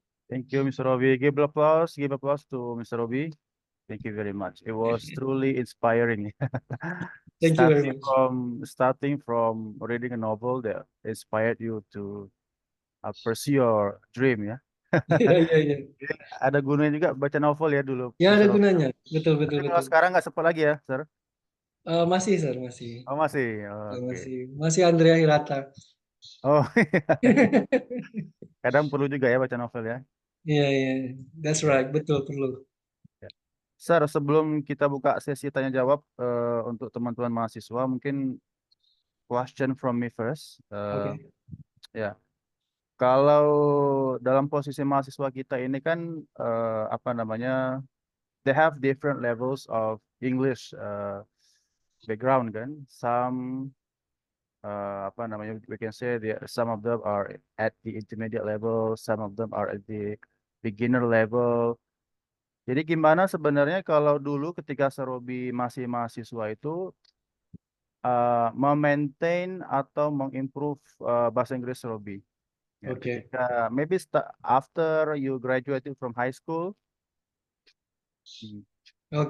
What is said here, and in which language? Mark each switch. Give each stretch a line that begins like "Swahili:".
English: Thank you, Mr. Robi. Give applause to Mr. Robi. Thank you very much. It was truly inspiring. Thank you very much. Starting from reading a novel that inspired you to pursue your dream ya.
Indonesian: Iya. Ada gunanya juga baca novel ya dulu. Ya ada Mr. Robi. gunanya, betul. Tapi kalau sekarang nggak sempat lagi ya, Sir? Masih sir, masih. Oh masih, oke. Masih Andrea Hirata. Oh, kadang perlu juga ya baca novel ya. Iya,
English: that's right,
Indonesian: betul perlu. Ya. Sir, sebelum kita buka sesi tanya jawab untuk teman-teman mahasiswa, mungkin
English: question from me first.
Indonesian: Oke. Ya, kalau dalam posisi mahasiswa kita ini kan apa namanya,
English: they have different levels of English background
Indonesian: kan.
English: Some
Indonesian: apa namanya,
English: we can say some of them are at the intermediate level, some of them are at the beginner level.
Indonesian: Jadi gimana sebenarnya kalau dulu ketika Serobi masih mahasiswa itu memaintain atau mengimprove bahasa Inggris Serobi? Ya,
English: Okay. ketika maybe after you graduated from high school, what